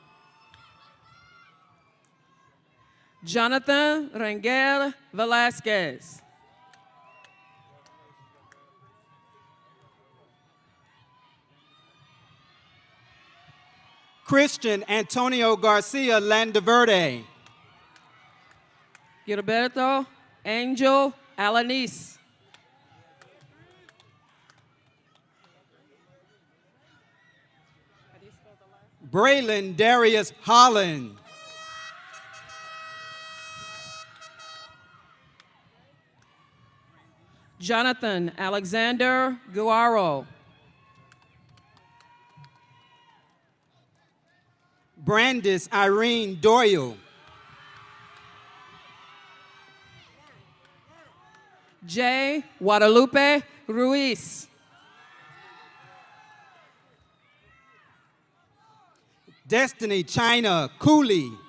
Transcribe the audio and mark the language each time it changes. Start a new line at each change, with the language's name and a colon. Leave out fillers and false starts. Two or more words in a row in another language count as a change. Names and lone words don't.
English: Jonathan Rangel Velasquez. Christian Antonio Garcia Landaverde. Gilberto Angel Alanis. Braylon Darius Holland. Jonathan Alexander Guaro. Brandis Irene Doyle. J. Guadalupe Ruiz. Destiny China Cooley.